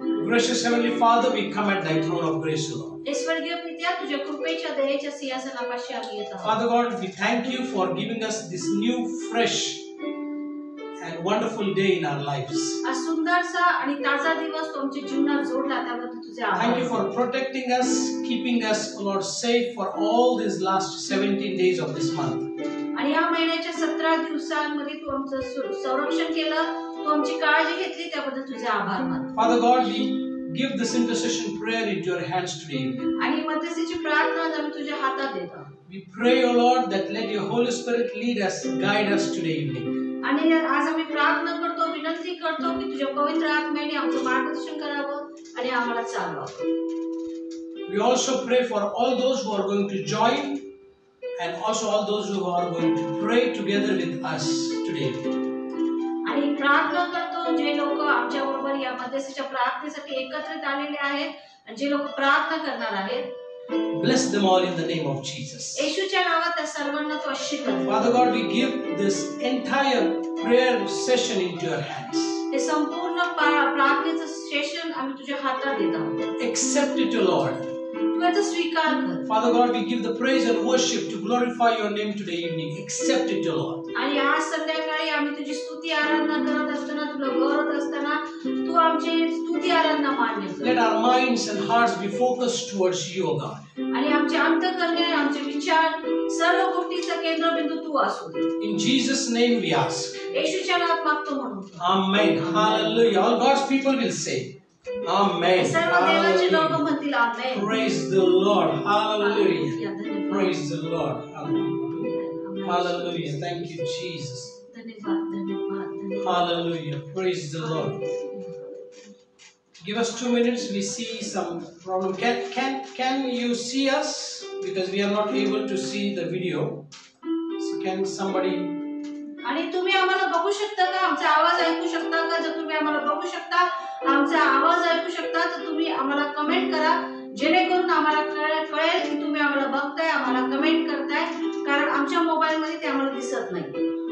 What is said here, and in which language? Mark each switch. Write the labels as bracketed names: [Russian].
[English] Gracious Heavenly Father, we come at thy throne of grace, Lord. [Marathi] स्वर्गीय पित्या तुझ्या कृपेच्या दयेच्या सिंहासनापाशी आम्ही येत आहोत. [English] Father God, we thank you for giving us this new, fresh and wonderful day in our lives. [Marathi] आज सुंदरसा आणि ताजा दिवस तुमच्या जीवनात जोडला त्याबद्दल तुझे आभार. [English] Thank you for protecting us, keeping us, Lord, safe for all these last 17 days of this month. [Marathi] आणि या महिन्याच्या 17 दिवसांमध्ये तू आमचं संरक्षण केलं, तू आमची काळजी घेतली त्याबद्दल तुझे आभार मानतो. [English] Father God, we give this intercession prayer into your hands today. [Marathi] आणि मध्यस्थीची प्रार्थना आम्ही तुझ्या हातात देतो. [English] We pray, O Lord, that let your Holy Spirit lead us, guide us today evening. [Marathi] आणि आज आम्ही प्रार्थना करतो, विनंती करतो की तुझ्या पवित्र आत्म्याने आमचं मार्गदर्शन करावं आणि आम्हाला चालवावं. [English] We also pray for all those who are going to join and also all those who are going to pray together with us today. [Marathi] आणि प्रार्थना करतो जे लोक आमच्या बरोबर या मध्यस्थीच्या प्रार्थनेसाठी एकत्रित आलेले आहेत आणि जे लोक प्रार्थना करणार आहेत, [English] Bless them all in the name of Jesus. [Marathi] येशूच्या नावात त्या सर्वांना तू आशीर्वाद दे. [English] Father God, we give this entire prayer session into your hands. [Marathi] हे संपूर्ण प्रार्थनेचं सेशन आम्ही तुझ्या हातात देत आहोत. [English] Accept it, O Lord. [Marathi] तू याचा स्वीकार कर. [English] Father God, we give the praise and worship to glorify your name today evening. Accept it, O Lord. [Marathi] आणि आज संध्याकाळी आम्ही तुझी स्तुती आराधना करत असताना, तुला गौरवत असताना तू आमची स्तुती आराधना मान्य कर. [English] Let our minds and hearts be focused towards you, O God. [Marathi] आणि आमचे अंतःकरणे, आमचे विचार, सर्व गोष्टीचा केंद्रबिंदू तू असू दे. [English] In Jesus' name we ask. [Marathi] येशूच्या नावात मागतो म्हणून. [English] Amen. Hallelujah. All God's people will say, Amen. [Marathi] सर्व देवाचे लोक [English] Hallelujah. [Marathi] म्हणतील आमेन. [English] Praise the Lord. Hallelujah. [Marathi] धन्यवाद. [English] Praise the Lord. Hallelujah. Hallelujah. Thank you, Jesus. [Marathi] धन्यवाद, धन्यवाद, धन्यवाद. [English] Hallelujah. Praise the Lord. Give us 2 minutes. We see some problem. Can you see us? Because we are not able to see the video. So can somebody? [Marathi] आणि तुम्ही आम्हाला बघू शकता का? आमचा आवाज ऐकू शकता का? जर तुम्ही आम्हाला बघू शकता, आमचा आवाज ऐकू शकता, तर तुम्ही आम्हाला कमेंट करा, जेणेकरून आम्हाला कळेल की तुम्ही आम्हाला बघताय, आम्हाला कमेंट करताय, कारण आमच्या मोबाईल मध्ये ते आम्हाला दिसत नाही.